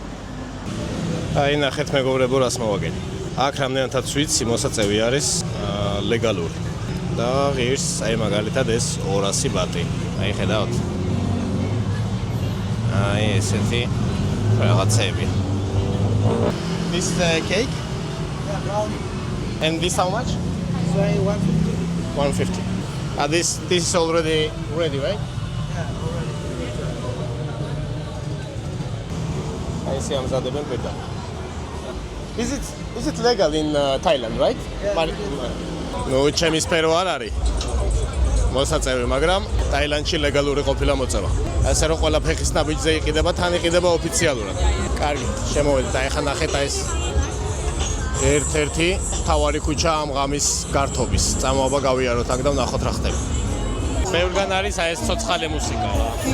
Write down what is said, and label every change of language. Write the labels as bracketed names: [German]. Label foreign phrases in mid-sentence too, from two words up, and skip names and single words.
[Georgian] აი ნახეთ მეგობრებო, რას მოვაგენი. აქ რამდენადაც ვიცი, მოსაწევი არის ლეგალური. და ღირს, აი მაგალითად ეს 200 ბატი. აი ხედავთ. აი ესეთი რაღაცები. [English] This cake? Yeah, brownie. And this how much? Sorry, 150. 150. This is already ready, right? Yeah, already. I see [Georgian] ამზადებენ პირდა. [English] Is it legal in Thailand, right? Yeah. No, [Georgian] ჩემი სფერო არ არის. მოსაწევი, მაგრამ ტაილანდში ლეგალური ყოფილა მოწევა. ასე რომ ყველა ფეხის ნაბიჯზე იყიდება, თან იყიდება ოფიციალურად. კარგი, შემოვედით. აი ხა ნახეთ ეს ერთ-ერთი თავარი ქუჩა ამ ღამის გართობის. წამოაბა გავიაროთ აქ და ვნახოთ რა ხდება. ბევრგან არის აი ეს ცოცხალი მუსიკა რა.